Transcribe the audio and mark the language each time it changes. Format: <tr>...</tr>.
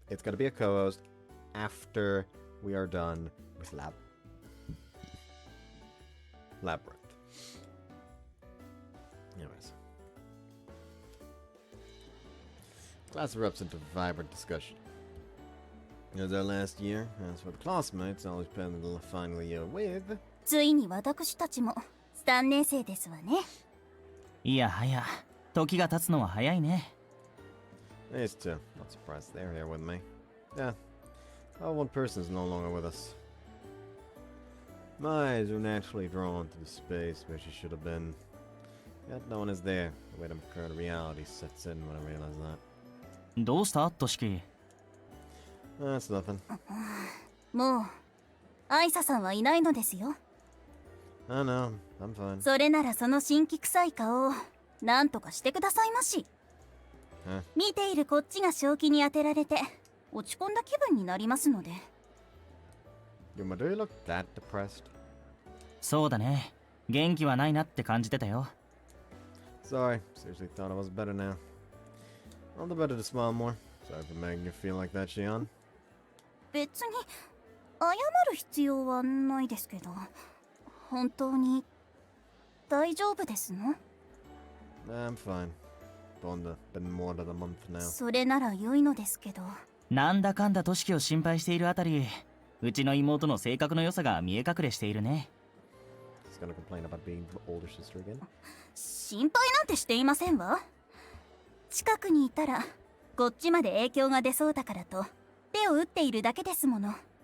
<en>It's gonna be a co-host after we are done with Labyrinth. Anyways. Class erupts into vibrant discussion. It was our last year, as for the classmates, always spending the final year with.</en> <ja>ついに私たちも3年生ですわね。いやはや、時が経つのは早いね。</ja> <en>These two, not surprised they're here with me. Yeah, one person is no longer with us. My eyes were naturally drawn to the space where she should have been. Yet no one is there. The way the current reality sets in when I realize that.</en> <ja>どうしたトシキ？</ja> <en>That's nothing.</en> <ja>もうアイサさんはいないのですよ。</ja> <en>I know, I'm fine.</en> <ja>それならその新規臭い顔をなんとかしてくださいまし。見ているこっちが正気に当てられて落ち込んだ気分になりますので。</ja> <en>Yuma, do you look that depressed?</en> <ja>そうだね。元気はないなって感じてたよ。</ja> <en>Sorry, seriously thought I was better now. All the better to smile more. Sorry for making you feel like that, Shion.</en> <ja>別に謝る必要はないですけど、本当に大丈夫ですの？</ja> <en>I'm fine. Been more than a month now.</en> <ja>それなら良いのですけど。なんだかんだとしきを心配しているあたり、うちの妹の性格の良さが見え隠れしているね。</ja> <en>He's gonna complain about being the older sister again.</en> <ja>心配なんてしていませんわ。近くにいたらこっちまで影響が出そうだからと手を打っているだけですもの。</ja>